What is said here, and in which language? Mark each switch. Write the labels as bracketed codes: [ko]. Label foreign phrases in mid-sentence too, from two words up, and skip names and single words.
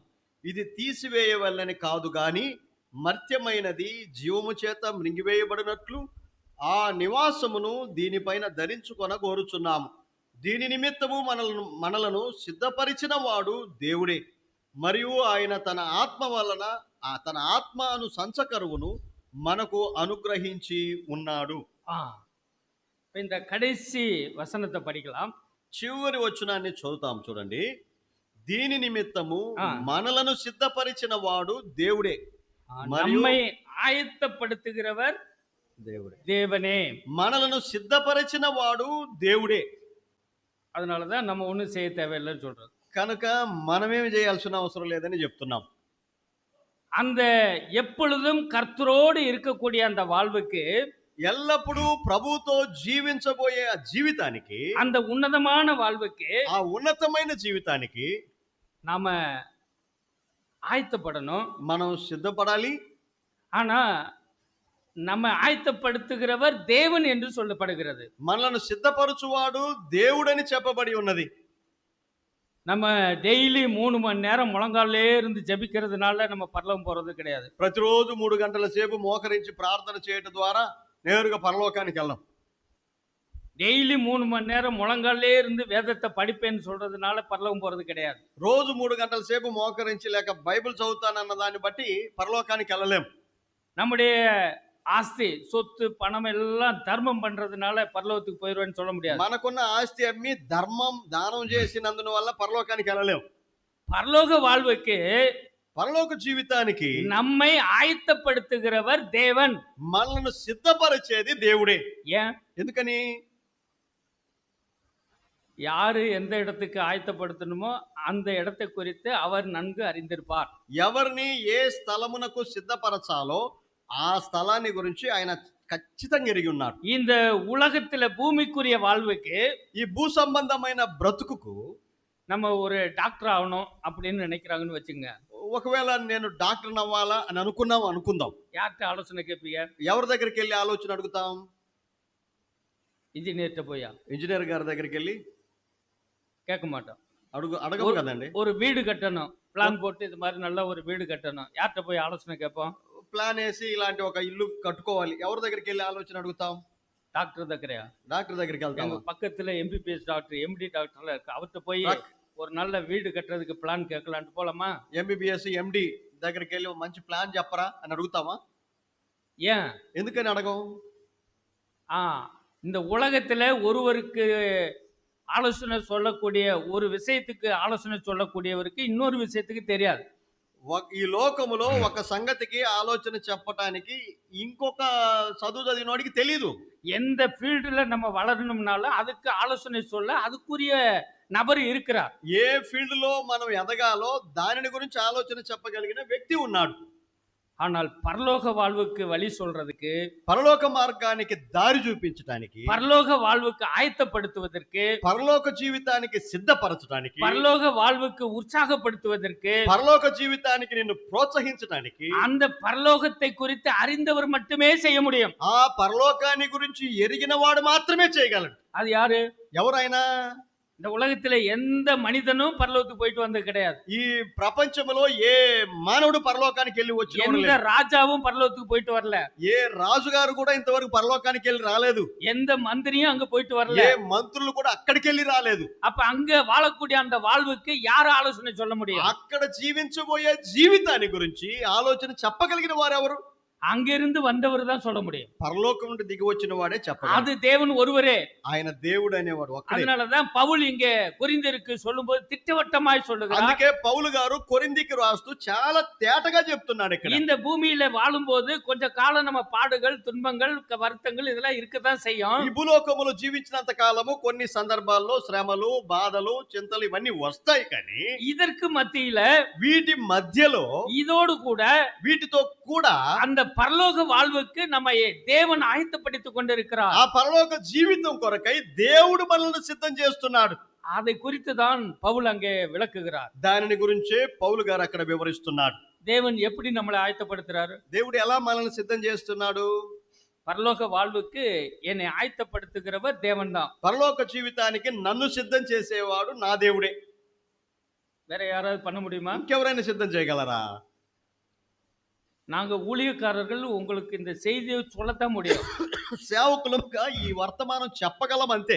[te] ఇది తీసివేయవల్లని కాదు గాని మర్త్యమైనది జీవము చేత మృంగివేయబడినట్లు ఆ నివాసమును దీనిపైన ధరించుకొన కోరుచున్నాము. దీని నిమిత్తము మనలను సిద్ధపరిచిన వాడు దేవుడే. మరియు ఆయన తన ఆత్మ అను సంచకరువును మనకు అనుగ్రహించి ఉన్నాడు. [ta] இந்த கடைசி வசனத்தை படிக்கலாம். [te] చివరి వచనాన్ని చదువుతాం చూడండి. దీని నిమిత్తము మనలను సిద్ధపరిచిన వాడు దేవుడే. [ta] நம்மை ஆயத்தப்படுத்துகிறவர் தேவனே. [te] మనలను సిద్ధపరిచిన వాడు దేవుడే. [ta] அதனாலதான் நம்ம ஒண்ணும் செய்ய தேவையில்லைன்னு சொல்றது. [te] కనుక మనమేమి చేయాల్సిన అవసరం లేదని చెప్తున్నాం. [ta] அந்த எப்பொழுதும் கர்த்தரோடு இருக்கக்கூடிய அந்த வாழ்வுக்கு, [te] ఎల్లప్పుడూ ప్రభువుతో జీవించబోయే ఆ జీవితానికి, [ta] அந்த ఉన్నతமான வாழ்வுக்கு, [te] ఆ ఉన్నతమైన జీవితానికి [ta] நாம ஆயத்தப்படணும். [te] మనం సిద్ధపడాలి. [ta] ஆனா நம்ம ஆயத்தப்படுத்துகிறவர் தேவன் என்று சொல்லப்படுகிறது. [te] మనలను సిద్ధపరచువాడు దేవుడని చెప్పబడి ఉన్నది. [ta] நம்ம டெய்லி 3 மணி நேரம் முழங்காலே இருந்து ஜெபிக்கிறதுனால நம்ம பரலோகம் போறது கிடையாது. [te] ప్రతిరోజు 3 గంటల సేపు మోకరించి ప్రార్థన చేయడం ద్వారా నేరుగా పరలోకానికి వెళ్ళం. [ta] டெய்லி 3 மணி நேரம் முழங்காலே இருந்து வேதத்தை படிப்பேன்னு சொல்றதுனால பரலோகம் போறது கிடையாது. [te] రోజు 3 గంటల సేపు మోకరించి లేక బైబిల్ చదువుతానన్న దాన్ని బట్టి పరలోకానికి వెళ్ళలేం. [ta] நம்முடைய ஆஸ்தி, சொத்து, பணம் எல்லாம் ధర్మం பண்றதுனால పరలోకத்துக்கு போயிடுவேன்னு சொல்ல முடியாது. [te] మనకున్న ఆస్తి అమ్మి ధర్మం దానం చేసినందున వల్ల పరలోకానికి వెళ్ళలేం. [ta] పరలోక வாழ்வுக்கு, [te] పరలోక జీవితానికి [ta] நம்மை ஆயத்தப்படுத்துகிறவர் தேவன். [te] మనల్ని సిద్ధపరిచేది దేవుడే. [ta] ஏன்? [te] ఎందుకని? [ta] யாரு எந்த இடத்துக்கு ఆయత్తపడుతున్నమో அந்த இடத்தை குறித்து அவர் நன்கு அறிந்திருப்பார். [te] ఎవరిని ఏ స్థలమునకు సిద్ధపరచాలో ఆ స్థలాన్ని గురించి ఆయన ఖచ్చితంగా ఎరిగి ఉన్నాడు. [ta] இந்த உலகத்துல பூமிக்குரிய வாழ்வுக்கு [te] ఈ భూ సంబంధమైన బ్రతుకుకు [ta] நம்ம ஒரு டாக்டர் ஆகணும் அப்படின்னு நினைக்கிறாங்கன்னு வச்சுங்க. [te] ఒకవేళ నేను డాక్టర్ అవ్వాలా అని అనుకుందాం. [ta] யார்கிட்ட ஆலோசனை கேட்பீங்க? [te] ఎవరి దగ్గరికి వెళ్ళి ఆలోచన అడుగుతాం? [ta] இன்ஜினியர்கிட்ட போயா? [te] ఇంజనీర్ గారి దగ్గరికి వెళ్ళి [ta] கேட்க மாட்டோம். [te] అడగము కదండి. [ta] ஒரு வீடு கட்டணும், பிளான் போட்டு இது மாதிரி நல்ல ஒரு வீடு கட்டணும், யார்கிட்ட போய் ஆலோசனை கேட்போம்? [te] ప్లాన్ వేసి ఇలాంటి ఒక ఇల్లు కట్టుకోవాలి, ఎవరి దగ్గరికి వెళ్ళి ఆలోచన అడుగుతాం? டாக்டர் దగ్గరயா? డాక్టర్ దగ్గరికి వెళ్తాం. [ta] எங்க பக்கத்துல எம்பிபிஎஸ் டாக்டர், எம்டி டாக்டர்லாம் இருக்கு, அவர்கிட்ட போய் ஒரு நல்ல வீடு கட்டுறதுக்கு பிளான் கேட்கலான்ட்டு போலாமா? [te] ఎంబీబీఎస్ ఎండి దగ్గరికి వెళ్ళి మంచి ప్లాన్ చెప్పరా అని అడుగుతామా? [ta] ஏன்? [te] ఎందుకని అడగం? [ta] இந்த உலகத்துல ஒருவருக்கு ஆலோசனை சொல்லக்கூடிய ஒரு விஷயத்துக்கு ஆலோசனை சொல்லக்கூடியவருக்கு இன்னொரு விஷயத்துக்கு தெரியாது. [te] ఈ లోకములో ఒక సంగతికి ఆలోచన చెప్పటానికి ఇంకొక చదువు చదివినోడికి తెలియదు. [ta] எந்த ஃபீல்டுல நம்ம வளரணும்னாலும் அதுக்கு ஆலோசனை சொல்ல அதுக்குரிய நபர் இருக்கிறார். [te] ఏ ఫీల్డ్ లో మనం ఎదగాలో దానిని గురించి ఆలోచన చెప్పగలిగిన వ్యక్తి ఉన్నాడు. [ta] ஆனால் பரலோக வாழ்வுக்கு வழி சொல்றதுக்கு, [te] పరలోక మార్గానికి దారి చూపించడానికి, [ta] பரலோக வாழ்வுக்கு ஆயத்தப்படுத்துவதற்கு, [te] పరలోక జీవితానికి సిద్ధపరచడానికి, [ta] பரலோக வாழ்வுக்கு உற்சாகப்படுத்துவதற்கு, [te] పరలోక జీవితానికి నిన్ను ప్రోత్సహించడానికి, [ta] அந்த பரலோகத்தை குறித்து அறிந்தவர் மட்டுமே செய்ய முடியும். [te] ఆ పరలోకాన్ని గురించి ఎరిగిన వాడు మాత్రమే చేయగలడు. [ta] அது யாரு? [te] ఎవరైనా? [ta] இந்த உலகத்துல எந்த மனிதனும் பரலோகத்துக்கு போயிட்டு வந்தது கிடையாது. [te] ఈ ప్రపంచంలో ఏ మానవుడు పరలోకానికి వెళ్ళి వచ్చిన [ta] எந்த ராஜாவும் பரலோகத்துக்கு போயிட்டு வரல. [te] ఏ రాజుగారు కూడా ఇంతవరకు పరలోకానికి వెళ్ళి రాలేదు. [ta] எந்த மந்திரியும் அங்க போயிட்டு வரல. [te] ఏ మంత్రులు కూడా అక్కడికి వెళ్ళి రాలేదు. [ta] அப்ப అங்க வாழக்கூடிய அந்த வாழ்வுக்கு யார் ఆలోచన சொல்ல முடியும்? [te] అక్కడ జీవించబోయే జీవితాన్ని గురించి ఆలోచన చెప్పగలిగిన వారు ఎవరు? [ta] அங்கிருந்து வந்தவர் தான் சொல்ல முடியும். [te] పరలోకం నుండి దిగి వచ్చిన వాడే చెప్పగలడు. [ta] அது தேவன் ஒருவரே. [te] ఆయన దేవుడు అనేవాడు ఒక్కడే. [ta] அதனாலதான் பவுல் இங்கே கொரிந்தியருக்கு சொல்லும்போது திட்டவட்டமாய் சொல்லுகிறார். [te] అందుకే పౌలు గారు కొరింథీకి రాస్తూ చాలా తేటగా చెప్తున్నాడు ఇక్కడ. [ta] இந்த பூமியில வாழும்போது கொஞ்ச காலம் நம்ம பாடுகள், துன்பங்கள், வருத்தங்கள் இதெல்லாம் இருக்கதான் செய்யும். [te] ఈ భూలోకములో జీవించినంత కాలము కొన్ని సందర్భాల్లో శ్రమలు, బాధలు, చింతలు ఇవన్నీ వస్తాయి. కానీ [ta] இதற்கு மத்தியில [te] వీటి మధ్యలో [ta] இதோடு கூட [te] వీటితో కూడా [ta] அந்த பரலோக வாழ்வுக்கு நம்ம தேவன் ஆயத்தப்படுத்திக் கொண்டிருக்கிறார். [te] ఆ పరలోక జీవితం కొరకై దేవుడు మనల్ని సిద్ధం చేస్తున్నాడు. [ta] அதை குறித்து தான் பவுல் அங்கே விளக்குகிறார். [te] దానిని గురించే పౌలు గారు అక్కడ వివరిస్తున్నాడు. [ta] தேவன் எப்படி நம்மளை ஆயத்தப்படுத்துறாரு? [te] దేవుడు ఎలా మనల్ని సిద్ధం చేస్తున్నాడు? [ta] பரலோக வாழ்வுக்கு என்னை ஆயத்தப்படுத்துகிறவர் தேவன் தான். [te] పరలోక జీవితానికి నన్ను సిద్ధం చేసేవాడు నా దేవుడే. [ta] வேற யாராவது பண்ண முடியுமா? [te] ఇంకెవరైనా సిద్ధం చేయగలరా? [ta] நாங்க ஊழியக்காரர்கள் உங்களுக்கு இந்த செய்தியை சொல்லத்தான் முடியும். [te] సేవకులుగా ఈ వర్తమానం చెప్పగలం అంతే.